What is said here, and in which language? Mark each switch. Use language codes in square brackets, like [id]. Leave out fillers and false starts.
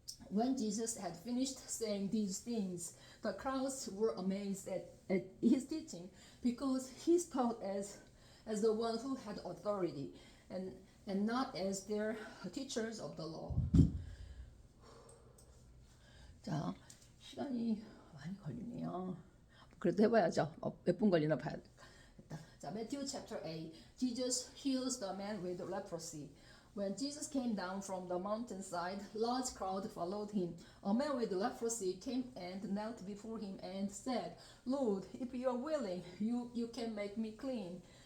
[en] When Jesus had finished saying these things, the crowds were amazed at his teaching, because he taught as the one who had authority, and not as their teachers of the law. [ko] 자, 시간이 많이 걸리네요. 그래도 해봐야죠. 몇 분 걸리나 봐야겠다. 자, Matthew chapter 8. [en] Jesus heals the man with leprosy. When Jesus came down from the mountainside, large crowd followed him. A man with leprosy came and knelt before him and said, Lord, if you are willing, you can make me clean.